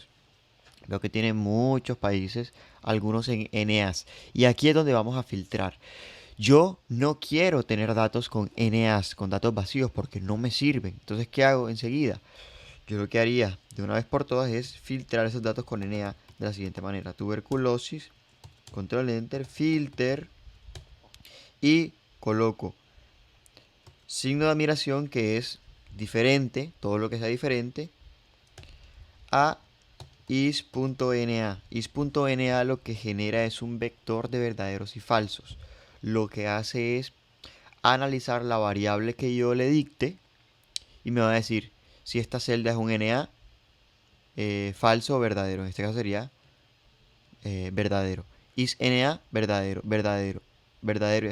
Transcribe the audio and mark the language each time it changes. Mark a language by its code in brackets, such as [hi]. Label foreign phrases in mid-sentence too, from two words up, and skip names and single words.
[es] Veo que tiene muchos países, algunos en NAs. Y aquí es donde vamos a filtrar. Yo no quiero tener datos con NAs, con datos vacíos, porque no me sirven. Entonces, ¿qué hago enseguida? Yo lo que haría de una vez por todas es filtrar esos datos con NA de la siguiente manera. Tuberculosis, [en] control enter, [es] filter y coloco signo de admiración que es diferente, todo lo que sea diferente, a is.na. Is.na lo que genera es un vector de verdaderos y falsos. Lo que hace es analizar la variable que yo le dicte y me va a decir si esta celda es un NA falso o verdadero. En este caso sería verdadero. Is NA, verdadero, verdadero, verdadero.